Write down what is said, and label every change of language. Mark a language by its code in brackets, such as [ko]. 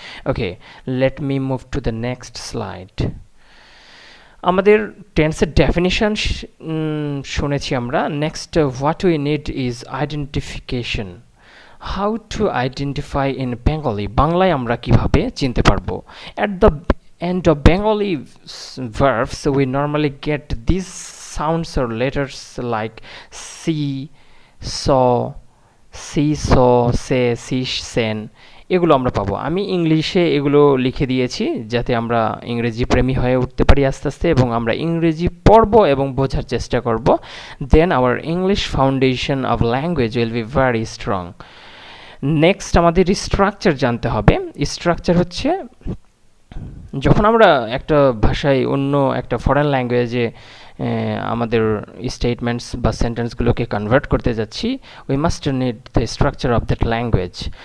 [en] Okay, let me move to the next slide. [bn] আমাদের টেন্সের definition শুনেছি আমরা। [en] Next, what we need is identification. How to identify in Bengali, [bn] বাংলায় আমরা কিভাবে চিনতে পারবো। [en] at the end of Bengali verbs we normally get these sounds or letters like see, saw, see, saw, say, see, sen, [bn] এগুলো আমরা পাবো। আমি ইংলিশে এগুলো লিখে দিয়েছি যাতে আমরা ইংরেজি প্রেমী হয়ে উঠতে পারি আস্তে আস্তে, এবং আমরা ইংরেজি পড়ব এবং বোঝার চেষ্টা করব। [en] Then our English foundation of language will be very strong. [bn] Next আমাদের স্ট্রাকচার জানতে হবে। স্ট্রাকচার হচ্ছে যখন আমরা একটা ভাষায় অন্য একটা ফরেন ল্যাঙ্গুয়েজে আমাদের স্টেটমেন্টস বা সেন্টেন্সগুলোকে কনভার্ট করতে যাচ্ছি, [en] We must need the structure of that language.